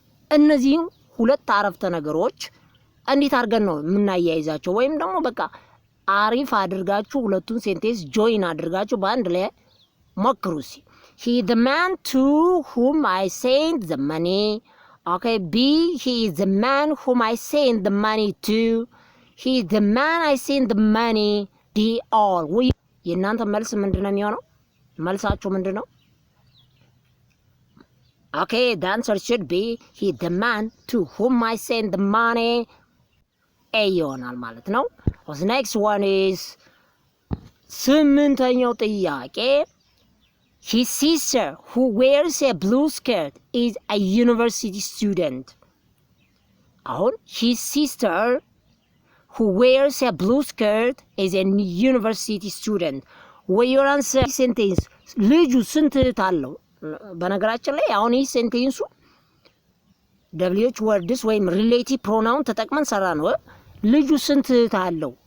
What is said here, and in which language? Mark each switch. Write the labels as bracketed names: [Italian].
[Amharic] እነዚህም ሁለት አረፍተ ነገሮች እንዴት አድርገን ነው የምናያይዛቸው? ወይም ደግሞ በቃ አሪፍ አድርጋችሁ ሁለቱን ሴንቴንስ ጆይን አድርጋችሁ በአንድ ላይ ሞክሩ። [English] He is the man to whom I sent the money. Okay, B, he is the man whom I sent the money to. He is the man I sent the money. D, all. [Amharic] የእናንተ መልስ ምንድን ነው የሚሆነው? መልሳችሁ ምንድን ነው? [English] Okay, the answer should be he is the man to whom I sent the money. A [Amharic] ይሆናል ማለት ነው። [English] The next one is [Amharic] ስምንተኛው ጥያቄ [English] his sister who wears a blue skirt is a university student. አሁን his sister who wears a blue skirt is a university student. What your answer sentence? [Amharic] ልጁ ስንት እህት አለው? በነገራችን ላይ አሁን ይህ ሴንቴንሱ WH words ወይም ሪሌቲቭ ፕሮናውን ተጠቅመን ሰራ ነው። ልጁ ስንት እህት አለው?